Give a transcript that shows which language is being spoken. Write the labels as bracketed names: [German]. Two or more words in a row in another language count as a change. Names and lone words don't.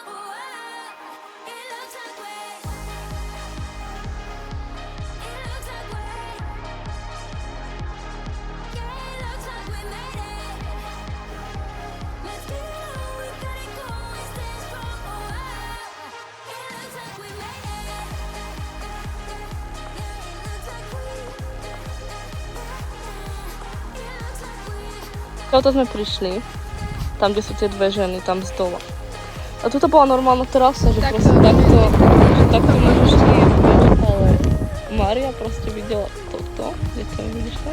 [English] Oh, wow. It looks like we. It looks like we. Yeah, it looks like we made it. Let's get it on. We got it going, stay strong. Oh, wow. It looks like we made it. [Slovak] Toto sme prišli, tam, kde sú tie dve ženy, tam z dola. A toto bola normálna terasa, že proste takto môžeš ísť, ale Mária proste videla toto, kde to vidíš tam?